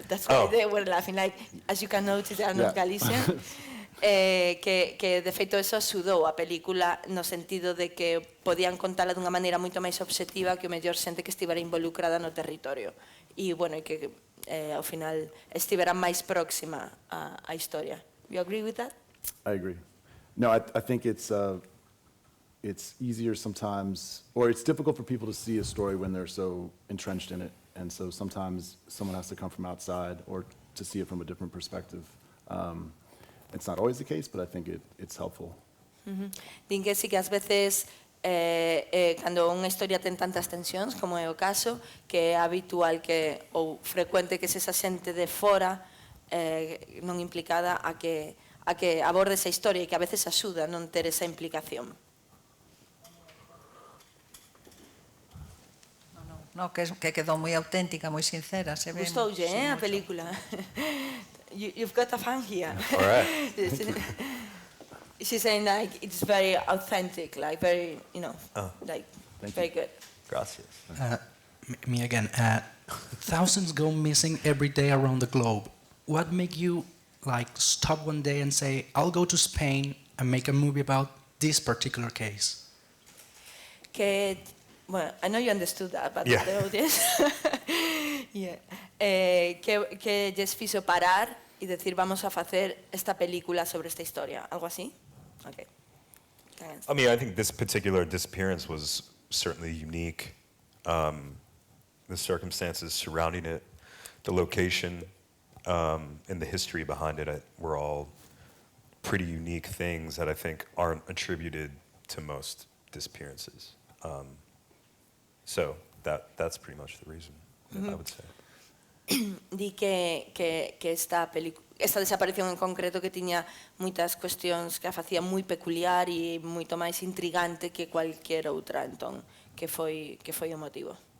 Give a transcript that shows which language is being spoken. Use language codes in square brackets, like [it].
[en] That's why they were laughing. Like, as you can notice, they are not Galician. [gl] Que de feito eso axudou a película no sentido de que podían contala dunha maneira moito máis obxectiva que o mellor xente que estivera involucrada no territorio. E, bueno, que ao final estivera máis próxima á historia. [en] You agree with that? I agree. No, I think it's easier sometimes, or it's difficult for people to see a story when they're so entrenched in it. And so sometimes someone has to come from outside or to see it from a different perspective. It's not always the case, but I think it's helpful. [gl] Din que sí que ás veces, cando unha historia ten tantas tensións, como é o caso, que é habitual ou frecuente que se esa xente de fora non implicada a que aborde esa historia e que a veces axuda non ter esa implicación. No, que quedou moi auténtica, moi sincera, se ve. Gustoulle, a película. [en] You've got a fan here. All right. She's saying like it's very authentic, like very, like very good. [es] Gracias. [en] Me again. Thousands go missing every day around the globe. What make you like stop one day and say, "I'll go to Spain and make a movie about this particular case"? Well, I know you understood that, but Yeah. the audience. Yeah. [gl] Que lles fixo parar e decir, vamos a facer esta película sobre esta historia, algo así? [en] Okay. Thanks. I mean, I think this particular disappearance was certainly unique. The circumstances surrounding it, the location, and the history behind it were all pretty unique things that I think aren't attributed to most disappearances. So that's pretty much the reason, I would say. [gl] Di que esta desaparición en concreto que tiña moitas cuestións que a facía moi peculiar e moito máis intrigante que cualquier outra, entón, que foi o motivo.